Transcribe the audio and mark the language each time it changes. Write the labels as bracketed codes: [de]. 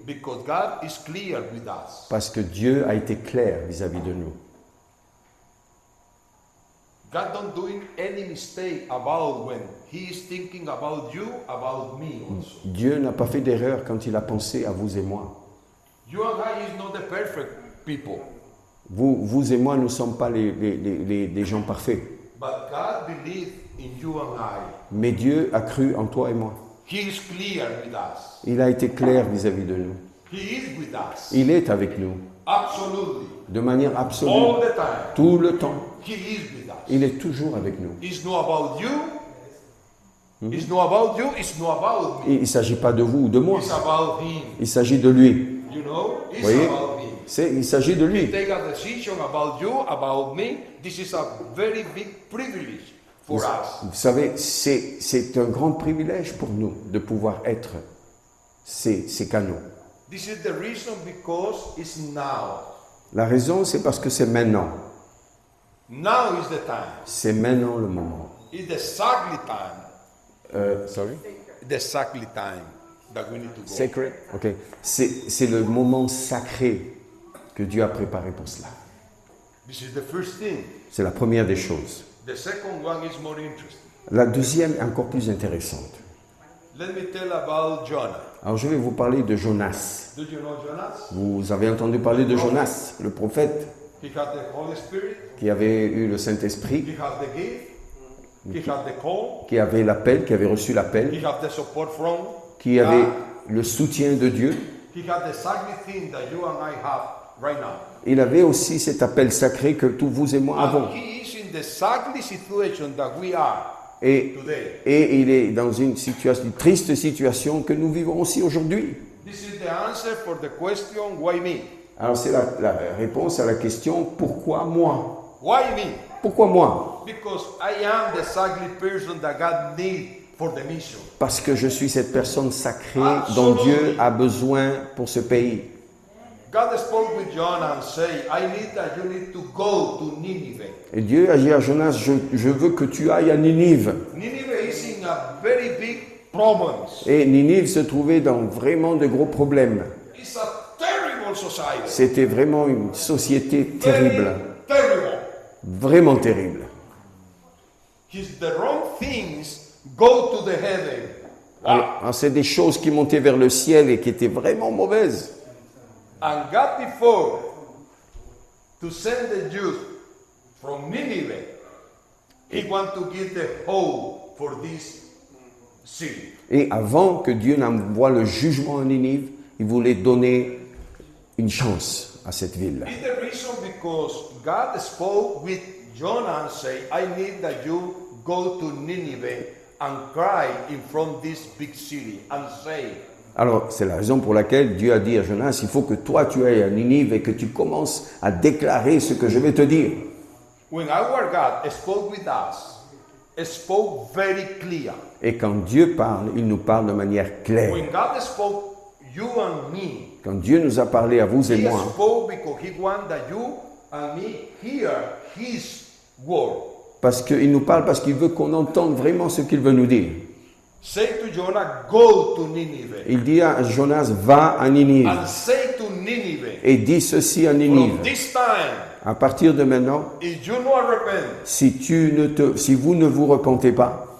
[en] because God is clear with us. [fr] parce que Dieu a été clair vis-à-vis de nous. [en] God don't doing any mistake about when He is thinking about you, about me also. [fr] Dieu n'a pas fait d'erreur quand il a pensé à vous et moi. [en] You and I is not the perfect people, [fr] Vous et moi, nous ne sommes pas les gens parfaits. [en] but God believed in you and I. [fr] Mais Dieu a cru en toi et moi. [en] He is clear with us. [fr] Il a été clair vis-à-vis de nous. [en] He is with us. [fr] Il est avec nous, [en] Absolutely. [fr] de manière absolue, [en] All the time. [fr] tout le temps. [en] He is with us. [fr] Il est toujours avec nous. [en] It's not about you. It's not about you. It's not about me. [fr] Et il ne s'agit pas de vous ou de moi. [en] It's about Him. [fr] Il s'agit de lui. [en] You know? It's [fr] Voyez? [en] about Him. [fr] Il s'agit de [en] He [fr] lui. [en] take a decision about you, about me. This is a very big privilege for us. [fr] Vous savez, c'est un grand privilège pour nous de pouvoir être ces canaux. [en] This is the reason because it's now. [fr] La raison, c'est parce que c'est maintenant. [en] Now is the time. [fr] C'est maintenant le moment. [en] It's the exactly time. Sorry? The exactly time that we need to go. Sacred? Ok. [fr] C'est le moment sacré que Dieu a préparé pour cela. [en] This is the first thing. [fr] C'est la première des choses. [en] The second one is more interesting. [fr] La deuxième est encore plus intéressante. [en] Let me tell about Jonah. [fr] Alors je vais vous parler de Jonas. [en] Do you know Jonas? [fr] Vous avez entendu parler de Jonas, le prophète [en] He had the Holy Spirit. [fr] qui avait eu le Saint-Esprit, [en] He had the gift. He had the call. [fr] qui avait l'appel, qui avait reçu l'appel, [en] He had the support from [fr] qui avait [en] God. [fr] le soutien de Dieu. [en] He had the exactly thing that you and I have right now. [fr] Il avait aussi cet appel sacré que tous vous et moi avons. [en] And he is in the exactly situation that we are [fr] Et, [en] today. [fr] et il est dans une triste situation que nous vivons aussi aujourd'hui. [en] This is the answer for the question, why me? [fr] Alors c'est la réponse à la question « Pourquoi moi ?» [en] Why me? [fr] Pourquoi moi? [en] Because I am the exactly person that God needs for the mission. [fr] Parce que je suis cette personne sacrée dont Dieu a besoin pour ce pays. [en] God spoke with John and say, I need that you need to go to Nineveh. [fr] Et Dieu a dit à Jonas, je veux que tu ailles à Ninive. [en] Nineveh is in a very big problems. [fr] Et Ninive se trouvait dans vraiment de gros problèmes. [en] It's a terrible society. [fr] C'était vraiment une société terrible, [en] Very terrible. [fr] vraiment terrible. [en] The wrong things go to the heaven. [fr] Alors, c'est des choses qui montaient vers le ciel et qui étaient vraiment mauvaises. [en] And God before to send the Jews from Nineveh, He want to give the hope for this city. [fr] Et avant que Dieu n'envoie le jugement à Ninive, il voulait donner une chance à cette ville. [en] It's the reason because God spoke with Jonah and say, I need that you go to Nineveh and cry in front of this big city and say, [fr] Alors, c'est la raison pour laquelle Dieu a dit à Jonas, il faut que toi tu ailles à Ninive et que tu commences à déclarer ce que je vais te dire. [en] when our God spoke with us, spoke very clear. [fr] Et quand Dieu parle, il nous parle de manière claire. [en] When God spoke you and me, [fr] Quand Dieu nous a parlé à vous et [en] He [fr] moi, [en] spoke because He want that you and me hear His word. [fr] parce qu'il nous parle, parce qu'il veut qu'on entende vraiment ce qu'il veut nous dire. [en] Say to Jonah, go to Nineveh. [fr] Il dit à Jonas, va à Ninive. [en] And say to Nineveh, [fr] Et dis ceci à [en] from [fr] Ninive. [en] this time, [fr] À partir de maintenant, [en] if you not repent, [fr] si vous ne vous repentez pas,